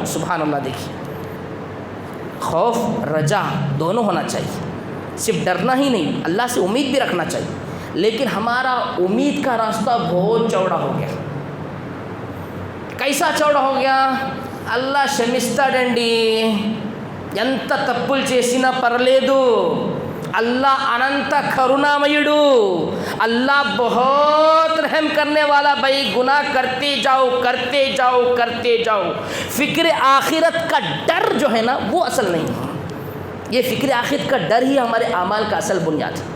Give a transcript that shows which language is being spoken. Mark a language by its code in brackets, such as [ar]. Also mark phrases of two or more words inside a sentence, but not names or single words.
[ur] سبحان اللہ۔ دیکھیے خوف رجا دونوں ہونا چاہیے، صرف ڈرنا ہی نہیں، اللہ سے امید بھی رکھنا چاہیے، لیکن ہمارا امید کا راستہ بہت چوڑا ہو گیا۔ کیسا چوڑا ہو گیا؟ [te] اللہ క్షమిస్తాడండి, ఎంత తప్పులు చేసినా పర్లేదు, [ur] اللہ [te] అంత కరుణామయుడు, [ur] اللہ بہت رحم کرنے والا. بھائی گناہ کرتے جاؤ کرتے جاؤ کرتے جاؤ. فکر آخرت کا ڈر جو ہے نا وہ اصل نہیں ہے. یہ فکر آخرت کا ڈر ہی ہمارے اعمال کا اصل بنیاد ہے.